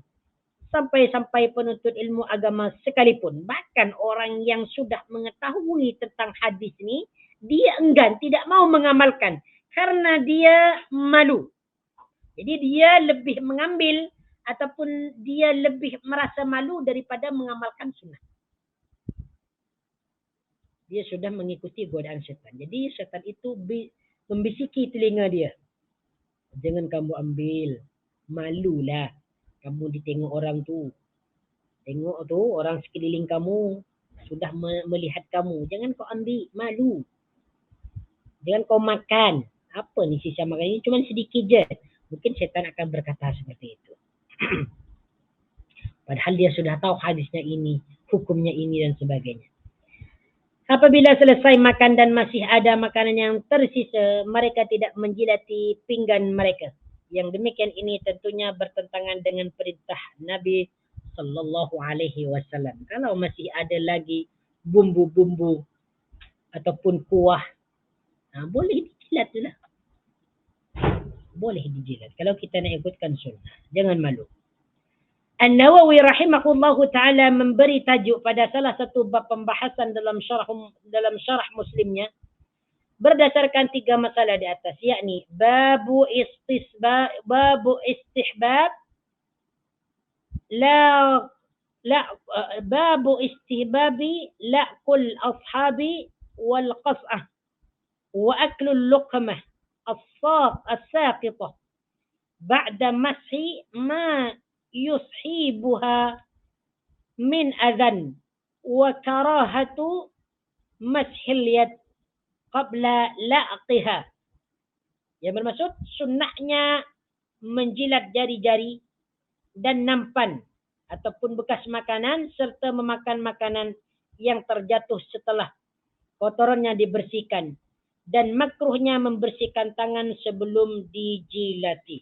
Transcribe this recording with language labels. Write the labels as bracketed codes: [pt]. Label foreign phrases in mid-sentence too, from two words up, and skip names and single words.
[ms] Sampai-sampai penuntut ilmu agama sekalipun, bahkan orang yang sudah mengetahui tentang hadis ini, dia enggan, tidak mau mengamalkan karena dia malu. Jadi dia lebih mengambil ataupun dia lebih merasa malu daripada mengamalkan sunnah. Dia sudah mengikuti godaan syaitan. Jadi syaitan itu membisiki telinga dia. Jangan kamu ambil, malulah. Kamu ditengok orang tu. Tengok tu orang sekeliling kamu sudah melihat kamu. Jangan kau ambil, malu. Jangan kau makan. Apa ni sisa makan ini? Cuma sedikit je. Mungkin syaitan akan berkata seperti itu. Padahal dia sudah tahu hadisnya ini, hukumnya ini dan sebagainya. Apabila selesai makan dan masih ada makanan yang tersisa, mereka tidak menjilati pinggan mereka. Yang demikian ini tentunya bertentangan dengan perintah Nabi [ar] صلى الله عليه وسلم. [ms] Kalau masih ada lagi bumbu-bumbu ataupun kuah, boleh dijilat lah. Boleh dijilat. Kalau kita nak ikutkan sunnah, jangan malu. An-Nawawi [ar] رحمه الله تعالى [ms] memberi tajuk pada salah satu bab pembahasan dalam syarah Muslimnya berdasarkan 3 masalah di atas, yakni [ar] باب استحباب باب استحباب لعق الأصابع والقصعة وأكل لقمة الساقطة بعد مسح ما يصيبها من أذى وكراهة مسح اليد قبل لعقها. [ms] Yang bermaksud sunnahnya menjilat jari-jari dan nampan ataupun bekas makanan serta memakan makanan yang terjatuh setelah kotorannya dibersihkan, dan makruhnya membersihkan tangan sebelum dijilati.